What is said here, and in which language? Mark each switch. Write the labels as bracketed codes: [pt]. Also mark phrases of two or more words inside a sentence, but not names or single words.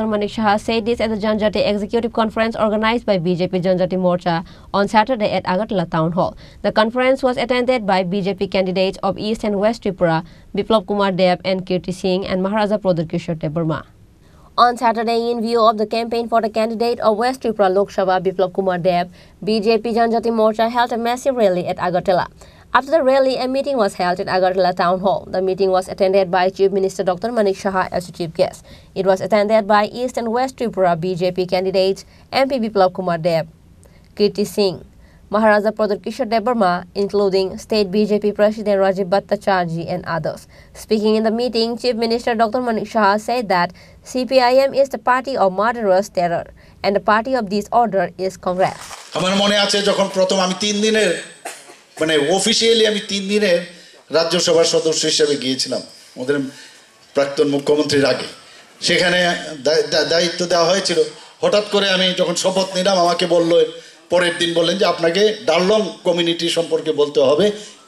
[en] Manik Shah said this at the Janjati Executive Conference organized by BJP Janjati Morcha on Saturday at Agartala Town Hall. The conference was attended by BJP candidates of East and West Tripura, Biplab Kumar Deb and Kirti Singh and Maharaja Pradar Kishore Debarma. On Saturday, in view of the campaign for the candidate of West Tripura Lok Sabha, Biplab Kumar Deb, BJP Janjati Morcha held a massive rally at Agartala. After the rally, a meeting was held at Agartala Town Hall. The meeting was attended by Chief Minister Dr. Manik Shah as a chief guest. It was attended by East and West Tripura BJP candidates MP Biplab Kumar Deb, Kirti Singh, Maharaja Pradar Kishore Debarma, including State BJP President Rajiv Bhattacharjee and others. Speaking in the meeting, Chief Minister Dr. Manik Shah said that CPIM is the party of murderous terror and the party of disorder is Congress. [bn] মানে অফিশিয়ালি আমি 3 দিনের রাজ্যসভার সদস্য হিসেবে গিয়েছিলাম আমাদের প্রাক্তন মুখ্যমন্ত্রীর আগে সেখানে দায়িত্ব দেওয়া হয়েছিল হঠাৎ করে আমি যখন শপথ নিলাম আমাকে বলল পরের দিন বললেন যে আপনাকে ডারলং কমিউনিটি সম্পর্কে বলতে হবে কি